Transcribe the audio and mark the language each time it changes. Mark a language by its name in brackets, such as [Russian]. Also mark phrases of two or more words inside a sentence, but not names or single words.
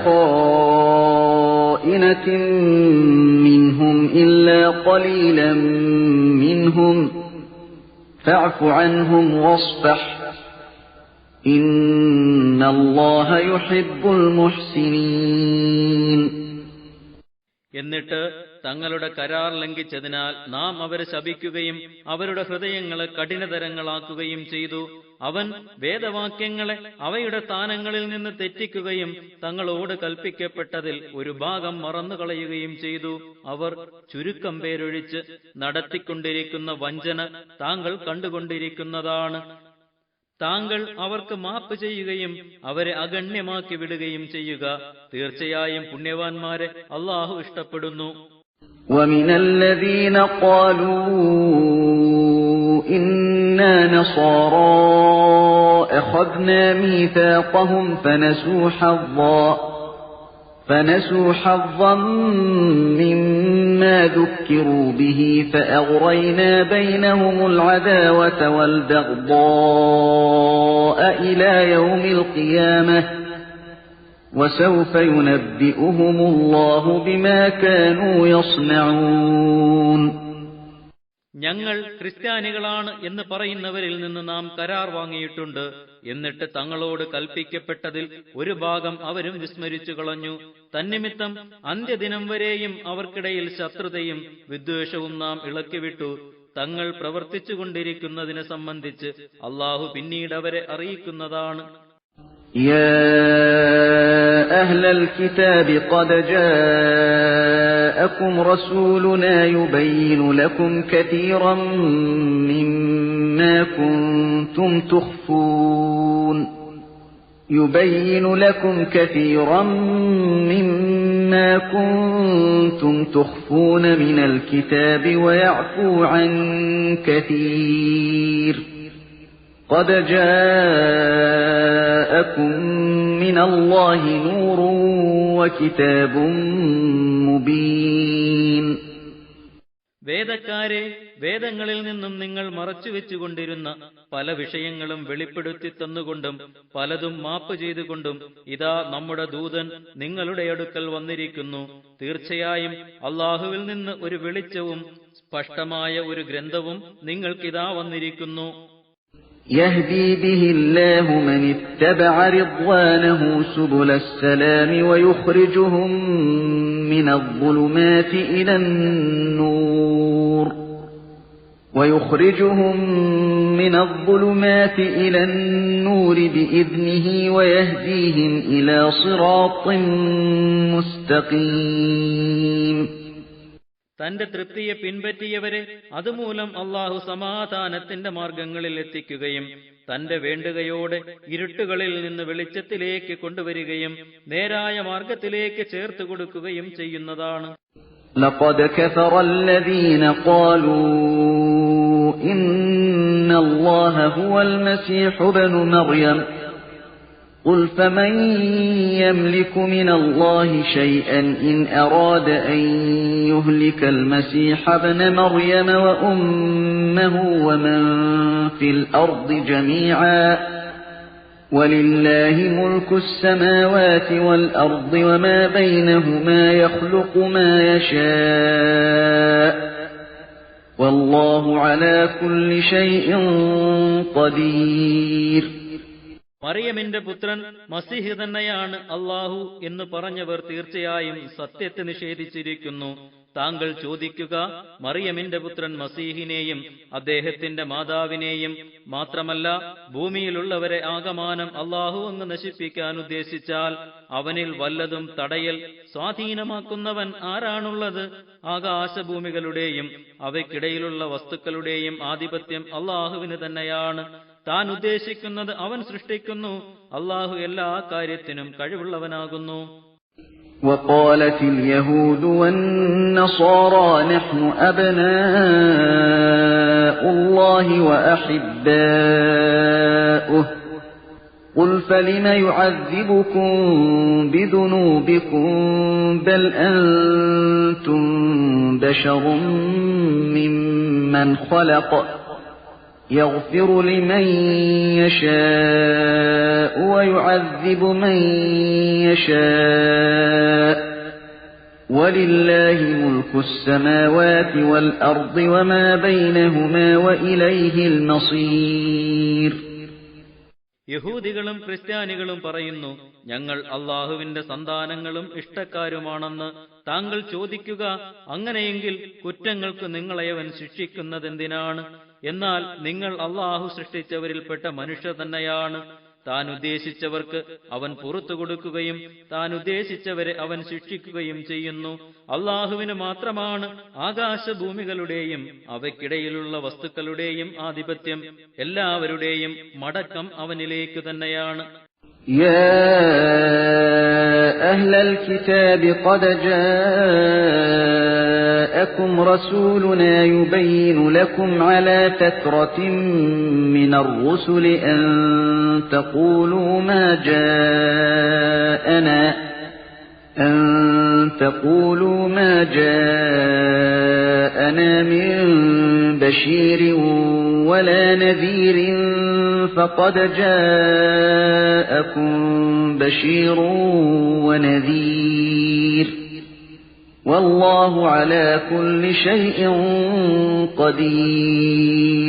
[Arabic] خائنة منهم إلا قليلا منهم فاعف عنهم واصفح إن الله يحب المحسنين. [Malayalam] എന്നിട്ട് തങ്ങളുടെ കരാർ ലംഘിച്ചതിനാൽ നാം അവരെ ശപിക്കുകയും അവരുടെ ഹൃദയങ്ങളെ കഠിനതരങ്ങളാക്കുകയും ചെയ്തു. അവൻ വേദവാക്യങ്ങളെ അവയുടെ സ്ഥാനങ്ങളിൽ നിന്ന് തെറ്റിക്കുകയും തങ്ങളോട് കൽപ്പിക്കപ്പെട്ടതിൽ ഒരു ഭാഗം മറന്നുകളയുകയും ചെയ്തു. അവർ ചുരുക്കം പേരൊഴിച്ച് നടത്തിക്കൊണ്ടിരിക്കുന്ന വഞ്ചന താങ്കൾ കണ്ടുകൊണ്ടിരിക്കുന്നതാണ്. താങ്കൾ അവർക്ക് മാപ്പ് ചെയ്യുകയും അവരെ അഗണ്യമാക്കി വിടുകയും ചെയ്യുക. തീർച്ചയായും പുണ്യവാന്മാരെ അള്ളാഹു ഇഷ്ടപ്പെടുന്നു. [Arabic] وَمِنَ الَّذِينَ قَالُوا إِنَّا نَصَارَى أَخَذْنَا مِيثَاقَهُمْ فنسوا حظا مما ذكروا به فأغرينا بينهم العداوة والبغضاء إلى يوم القيامة وسوف ينبئهم الله بما كانوا يصنعون. [Malayalam] ഞങ്ങൾ ക്രിസ്ത്യാനികളാണ് എന്ന് പറയുന്നവരിൽ നിന്ന് നാം കരാർ വാങ്ങിയിട്ടുണ്ട്. എന്നിട്ട് തങ്ങളോട് കൽപ്പിക്കപ്പെട്ടതിൽ ഒരു ഭാഗം അവരും വിസ്മരിച്ചു കളഞ്ഞു. തന്നിമിത്തം അന്ത്യദിനം വരെയും അവർക്കിടയിൽ ശത്രുതയും വിദ്വേഷവും നാം ഇളക്കിവിട്ടു. തങ്ങൾ പ്രവർത്തിച്ചുകൊണ്ടിരിക്കുന്നതിനെ സംബന്ധിച്ച് അള്ളാഹു പിന്നീട് അവരെ അറിയിക്കുന്നതാണ്. [Arabic] يا أهل الكتاب قد جاءكم رسولنا يبين لكم كثيرا مما كنتم تخفون من الكتاب ويعفو عن كثير قد جاءكم من الله نور وكتاب مبين. [Malayalam] വേദക്കാരെ, വേദങ്ങളിൽ നിന്നും നിങ്ങൾ മറച്ചുവെച്ചുകൊണ്ടിരുന്ന പല വിഷയങ്ങളും വെളിപ്പെടുത്തി തന്നുകൊണ്ടും പലതും മാപ്പ് ചെയ്തുകൊണ്ടും ഇതാ നമ്മുടെ ദൂതൻ നിങ്ങളുടെ അടുക്കൽ വന്നിരിക്കുന്നു. തീർച്ചയായും അള്ളാഹുവിൽ നിന്ന് ഒരു വെളിച്ചവും സ്പഷ്ടമായ ഒരു ഗ്രന്ഥവും നിങ്ങൾക്കിതാ വന്നിരിക്കുന്നു. [Arabic] يهدي به الله من اتبع رضوانه سبل السلام ويخرجهم من الظلمات إلى النور بإذنه ويهديهم إلى صراط مستقيم. [Malayalam] തന്റെ തൃപ്തിയെ പിൻപറ്റിയവരെ അതുമൂലം അള്ളാഹു സമാധാനത്തിന്റെ മാർഗങ്ങളിൽ എത്തിക്കുകയും തന്റെ വേണ്ടുകയോടെ ഇരുട്ടുകളിൽ നിന്ന് വെളിച്ചത്തിലേക്ക് കൊണ്ടുവരികയും നേരായ മാർഗത്തിലേക്ക് ചേർത്തു കൊടുക്കുകയും ചെയ്യുന്നതാണ്. [Arabic] لقد كفر الذين قالوا إن الله هو المسيح ابن مريم قل فمن يملك من الله شيئا إن أراد أن يهلك المسيح ابن مريم وأمه ومن في الأرض جميعا ولله ملك السماوات والأرض وما بينهما يخلق ما يشاء والله على كل شيء قدير. [Malayalam] മറിയമിന്റെ പുത്രൻ മസീഹ് തന്നെയാണ് അല്ലാഹു എന്ന് പറഞ്ഞവർ തീർച്ചയായും സത്യത്തെ നിഷേധിച്ചിരിക്കുന്നു. താങ്കൾ ചോദിക്കുക, മറിയമിന്റെ പുത്രൻ മസീഹിനെയും അദ്ദേഹത്തിന്റെ മാതാവിനെയും മാത്രമല്ല ഭൂമിയിലുള്ളവരെ ആകമാനം അല്ലാഹു അങ്ങ് നശിപ്പിക്കാൻ ഉദ്ദേശിച്ചാൽ അവനിൽ വല്ലതും തടയൽ സ്വാധീനമാക്കുന്നവൻ ആരാണുള്ളത്? ആകാശഭൂമികളുടെയും അവയ്ക്കിടയിലുള്ള വസ്തുക്കളുടെയും ആധിപത്യം അല്ലാഹുവിന് തന്നെയാണ്. താൻ ഉദ്ദേശിക്കുന്നത് അവൻ സൃഷ്ടിക്കുന്നു. അല്ലാഹു എല്ലാ കാര്യത്തിനും കഴിവുള്ളവനാകുന്നു. [Arabic] وقالت اليهود والنصارى نحن أبناء الله وأحباؤه قل فلم يعذبكم بذنوبكم بل أنتم بشر ممن خلق يغفر لمن يشاء ويعذب من يشاء ولله ملك السماوات والأرض وما بينهما وإليه المصير. [Malayalam] യഹൂദികളും ക്രിസ്ത്യാനികളും പറയുന്നു, ഞങ്ങൾ അല്ലാഹുവിന്റെ സന്താനങ്ങളും ഇഷ്ടക്കാരുമാണെന്ന്. താങ്കൾ ചോദിക്കുക, അങ്ങനെയെങ്കിൽ കുറ്റങ്ങൾക്ക് നിങ്ങളെ അവൻ ശിക്ഷിക്കുന്നതെന്തിനാണ്? എന്നാൽ നിങ്ങൾ അല്ലാഹു സൃഷ്ടിച്ചവരിൽപ്പെട്ട മനുഷ്യർ തന്നെയാണ്. താൻ ഉദ്ദേശിച്ചവർക്ക് അവൻ പുറത്തു കൊടുക്കുകയും താൻ ഉദ്ദേശിച്ചവരെ അവൻ ശിക്ഷിക്കുകയും ചെയ്യുന്നു. അല്ലാഹുവിന് മാത്രമാണ് ആകാശഭൂമികളുടെയും അവയ്ക്കിടയിലുള്ള വസ്തുക്കളുടെയും ആധിപത്യം. എല്ലാവരുടെയും മടക്കം അവനിലേക്ക് തന്നെയാണ്. [Arabic] يا أهل الكتاب قد جاءكم رسولنا يبين لكم على فترة من الرسل أن تقولوا ما جاءنا من بشير ولا نذير فقد جاءكم بشير ونذير والله على كل شيء قدير.